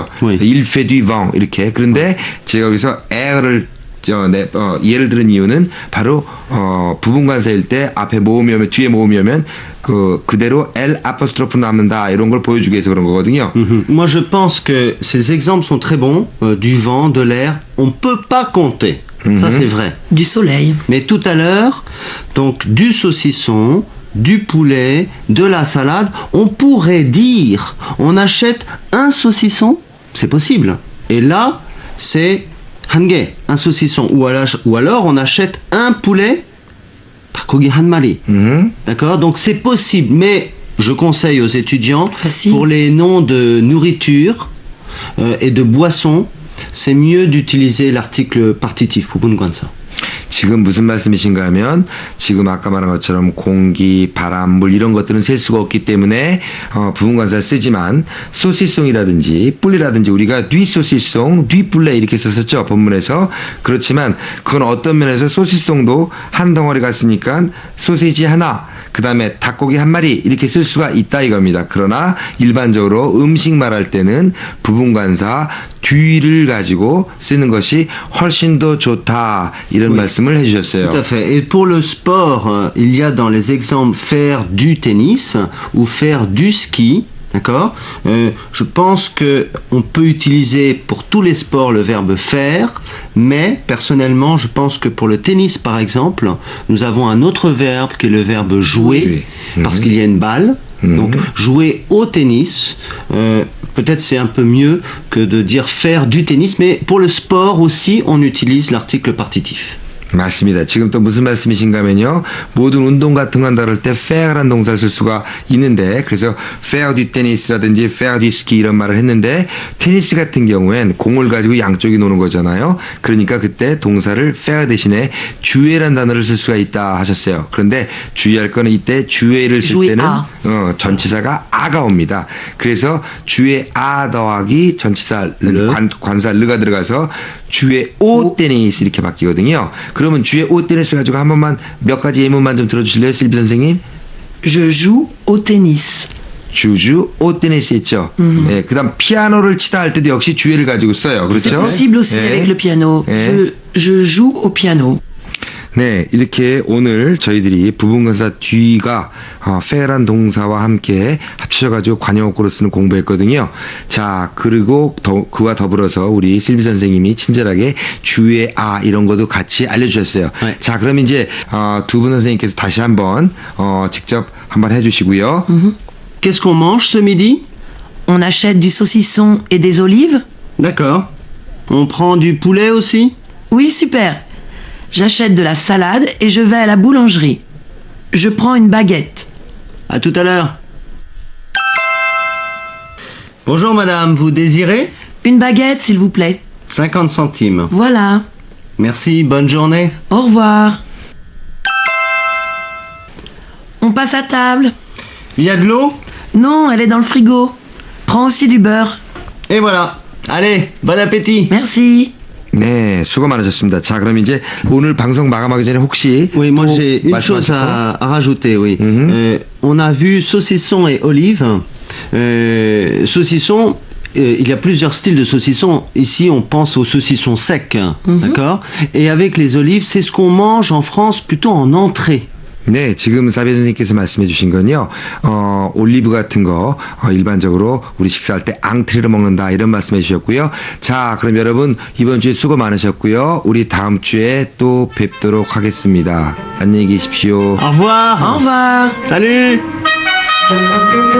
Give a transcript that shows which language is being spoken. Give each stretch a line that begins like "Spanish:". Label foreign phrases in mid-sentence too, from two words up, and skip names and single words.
French: Oui. il fait du vent 이렇게.
Korean: 그런데 제가 여기서 에어를 예를 들은 이유는 바로 부분관사일 때 앞에 모음이 오면 뒤에 모음이 오면 그대로 L 아포스트로프 남는다 이런 걸 보여주기 위해서 그런 거거든요.
French: Moi, je pense que ces exemples sont très bons. Du vent, de l'air, on ne peut pas compter. Ça, c'est vrai. Du soleil. Mais tout à l'heure, donc du saucisson, du poulet, de la salade, on pourrait dire on achète un saucisson, c'est possible. Et là, c'est 한개, un saucisson. Ou alors on achète un poulet,
Korean: 닭고기 한 마리.
French: D'accord? Donc c'est possible, mais je conseille aux étudiants, Facile. pour les noms de nourriture et de boissons, c'est mieux d'utiliser l'article partitif,
Korean: 부분관사. 지금 무슨 말씀이신가 하면 지금 아까 말한 것처럼 공기, 바람, 물 이런 것들은 셀 수가 없기 때문에 부분관사를 쓰지만 소시송이라든지 뿔리라든지 우리가
French: du saucisson, du poulet
Korean: 이렇게 썼었죠 본문에서. 그렇지만 그건 어떤 면에서 소시송도 한 덩어리 갔으니까 소시지 하나 그 다음에 닭고기 한 마리 이렇게 쓸 수가 있다 이겁니다. 그러나 일반적으로 음식 말할 때는 부분관사 뒤를 가지고 쓰는 것이 훨씬 더 좋다 이런 말씀을 해주셨어요.
French: Tout à fait. Et pour le sport, il y a dans les exemples faire du tennis ou faire du ski. D'accord. Je pense que on peut utiliser pour tous les sports le verbe faire, mais personnellement, je pense que pour le tennis, par exemple, nous avons un autre verbe qui est le verbe jouer, parce qu'il y a une balle. Donc jouer au tennis, peut-être c'est un peu mieux que de dire faire du tennis, mais pour le sport aussi, on utilise l'article partitif.
Korean: 맞습니다. 지금 또 무슨 말씀이신가 하면요. 모든 운동 같은 거 한다 그럴 때 faire란 동사를 쓸 수가 있는데 그래서
French: faire du tennis
Korean: 라든지
French: faire du ski
Korean: 이런 말을 했는데 테니스 같은 경우엔 공을 가지고 양쪽이 노는 거잖아요. 그러니까 그때 동사를 faire 대신에 jouer란 단어를 쓸 수가 있다 하셨어요. 그런데 주의할 거는 이때 jouer를 쓸
French: jouer
Korean: 때는
French: à.
Korean: 전치사가 아가 옵니다. 그래서
French: jouer à
Korean: 더하기 전치사 관사 르가 들어가서
French: je joue au tennis
Korean: 이렇게 바뀌거든요. 그러면
French: je joue au tennis
Korean: 가지고 한 번만 몇 가지 예문만 좀 들어주실래요, 실비 선생님?
French: Je joue au tennis. je joue au tennis 있죠.
Korean: 네, 그다음 피아노를 치다 할 때도 역시 주의를 가지고 써요.
French: C'est
Korean: 그렇죠?
French: possible aussi
Korean: 네.
French: avec le piano.
Korean: 네.
French: Je joue au piano.
Korean: 네, 이렇게 오늘 저희들이 부분관사 뒤가 faire란 동사와 함께 합쳐가지고 관용어구로 쓰는 공부했거든요. 자, 그리고 그와 더불어서 우리 실비 선생님이 친절하게
French: jouer à
Korean: 이런 것도 같이 알려주셨어요. 네. 자, 그럼 이제 두 분 선생님께서 다시 한번 직접 한번 해주시고요.
French: Qu'est-ce qu'on mange ce midi? On achète du saucisson et des olives? D'accord. On prend du poulet aussi? Oui, super. J'achète de la salade et je vais à la boulangerie. Je prends une baguette. À tout à l'heure. Bonjour madame, vous désirez? Une baguette, s'il vous plaît. 50 centimes. Voilà. Merci, bonne journée. Au revoir. On passe à table. Il y a de l'eau? Non, elle est dans le frigo. Prends aussi du beurre. Et voilà. Allez, bon appétit. Merci.
Korean: 네, 수고 많으셨습니다. 자, 그럼 이제 오늘 방송 마감하기 전에 혹시
French: Oui, moi
Korean: 또
French: j'ai une chose
Korean: 말씀하실 거?
French: à rajouter, oui. On a vu saucisson et olive. Saucisson, il y a plusieurs styles de saucisson. Ici, on pense au saucisson sec, d'accord? Et avec les olives, c'est ce qu'on mange en France plutôt en entrée.
Korean: 네, 지금 사비 선생님께서 말씀해 주신 건요, 올리브 같은 거, 일반적으로 우리 식사할 때 앙트리로 먹는다, 이런 말씀해 주셨고요. 자, 그럼 여러분, 이번 주에 수고 많으셨고요. 우리 다음 주에 또 뵙도록 하겠습니다. 안녕히 계십시오.
French: Au revoir. Au revoir. Salut.